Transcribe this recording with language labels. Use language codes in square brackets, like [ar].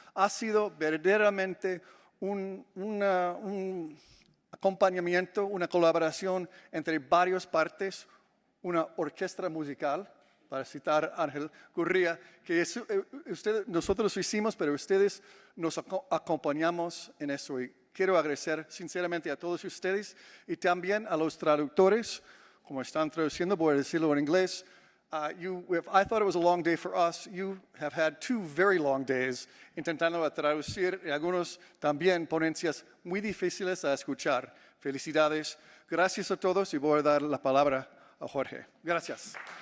[es] Ha sido verdaderamente un acompañamiento, una colaboración entre varias partes, una orquesta musical, para citar a Ángel Gurría, que nosotros hicimos, pero ustedes nos acompañamos en eso. Y quiero agradecer sinceramente a todos ustedes y también a los traductores, como están traduciendo, voy a decirlo en inglés. [en] I thought it was a long day for us. You have had 2 very long days [es] intentando traducir y algunos también ponencias muy difíciles a escuchar. Felicidades. Gracias a todos y voy a dar la palabra a Jorge. Gracias.